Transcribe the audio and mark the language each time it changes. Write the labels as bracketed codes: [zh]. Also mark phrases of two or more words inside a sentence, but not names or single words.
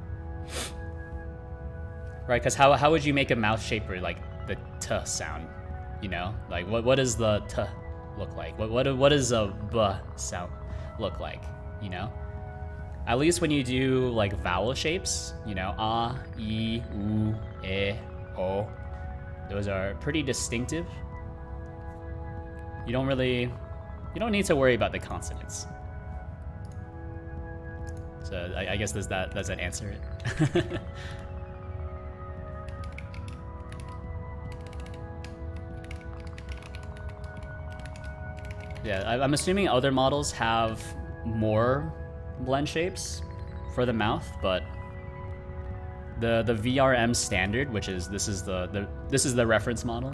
[en] Right, because how would you make a mouth shape for like the t sound? You know? Like what does the t look like? What does a b sound look like? You know? At least when you do like vowel shapes, you know, a, i, u, e, o, those are pretty distinctive. You don't need to worry about the consonants. So I guess does that answer it? Yeah, I'm assuming other models have more blend shapes for the mouth, but the VRM standard, which is this is the reference model.